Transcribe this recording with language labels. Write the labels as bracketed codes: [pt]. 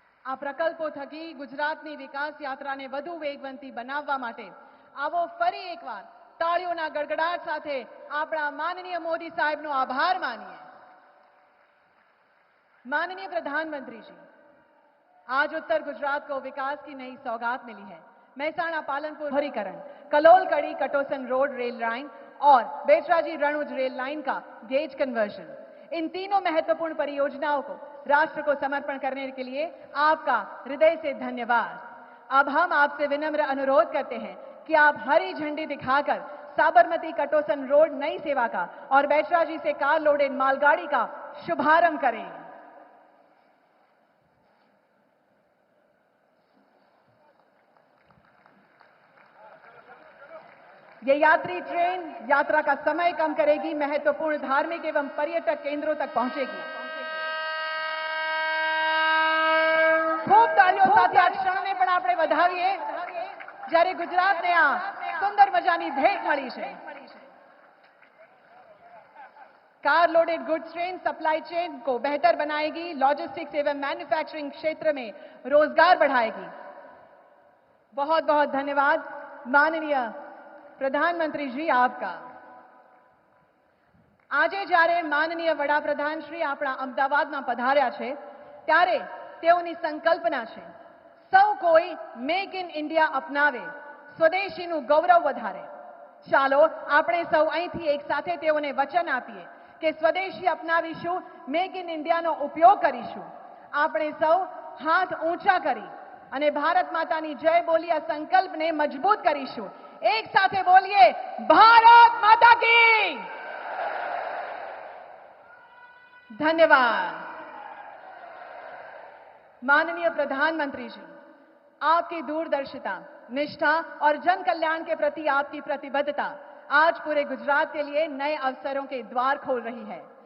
[gu] આ પ્રકલ્પો થકી ગુજરાતની વિકાસ યાત્રાને વધુ વેગવંતી બનાવવા માટે આવો ફરી એકવાર તાળીઓના ગડગડાટ સાથે આપણા માનનીય મોદી સાહેબનો આભાર માનીએ. [hi] माननीय प्रधानमंत्री जी, आज उत्तर गुजरात को विकास की नई सौगात मिली है. महसाणा पालनपुर दोहरीकरण, कलोल कड़ी कटोसन रोड रेल लाइन और बेचराजी रणुज रेल लाइन का गेज कन्वर्जन, इन तीनों महत्वपूर्ण परियोजनाओं को राष्ट्र को समर्पण करने के लिए आपका हृदय से धन्यवाद. अब हम आपसे विनम्र अनुरोध करते हैं कि आप हरी झंडी दिखाकर साबरमती कटोसन रोड नई सेवा का और बेचराजी से कार लोडेड मालगाड़ी का शुभारंभ करें. ये यात्री ट्रेन यात्रा का समय कम करेगी, महत्वपूर्ण धार्मिक एवं पर्यटक केंद्रों तक पहुंचेगी. खूब तालियों [gu] સાથે આ ક્ષણને પણ આપણે વધાવીએ જ્યારે ગુજરાતને આ સુંદર મજાની ભેટ મળી છે. [hi] Car loaded goods train supply chain को बेहतर बनाएगी, लॉजिस्टिक्स एवं मैन्युफैक्चरिंग क्षेत्र में रोजगार बढ़ाएगी. बहुत बहुत धन्यवाद माननीय प्रधानमंत्री जी आपका. [gu] આજે જ્યારે માનનીય વડાપ્રધાન શ્રી આપણા અમદાવાદમાં પધાર્યા છે ત્યારે તેઓની સંકલ્પના છે સૌ કોઈ મેક ઇન ઇન્ડિયા અપનાવે, સ્વદેશીનું ગૌરવ વધારે. ચાલો આપણે સૌ અહીંથી એક સાથે તેઓને વચન આપીએ કે સ્વદેશી અપનાવીશું, મેક ઇન ઇન્ડિયાનો ઉપયોગ કરીશું. આપણે સૌ હાથ ઊંચા કરી અને ભારત માતાની જય બોલી આ સંકલ્પને મજબૂત કરીશું. [hi] एक साथ बोलिए भारत माता की. धन्यवाद माननीय प्रधानमंत्री जी, आपकी दूरदर्शिता, निष्ठा और जन कल्याण के प्रति आपकी प्रतिबद्धता आज पूरे गुजरात के लिए नए अवसरों के द्वार खोल रही है.